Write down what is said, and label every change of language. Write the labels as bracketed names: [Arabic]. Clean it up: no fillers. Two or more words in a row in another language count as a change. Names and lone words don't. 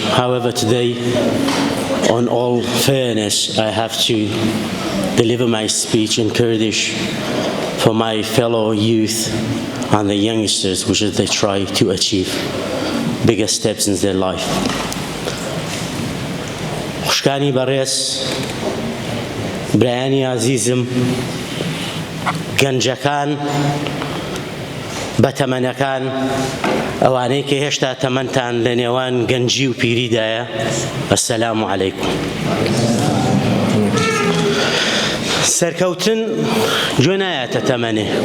[English] However, today, on all fairness, I have to deliver my speech in Kurdish for my fellow youth and the youngsters, which is they try to achieve bigger steps in their life. [Central Kurdish] Xoshkani bares, برایانی عزیزم، گەنجەکان بە تەمەنەکان، ئەوانەی کە هێشتا تەمەنتان لە نێوان گەنجی و پیریدایە، [Arabic] ئەسەلام عەلەیکوم. [Central Kurdish] سەرکەوتن گوێ نایەتە تەمەنێ.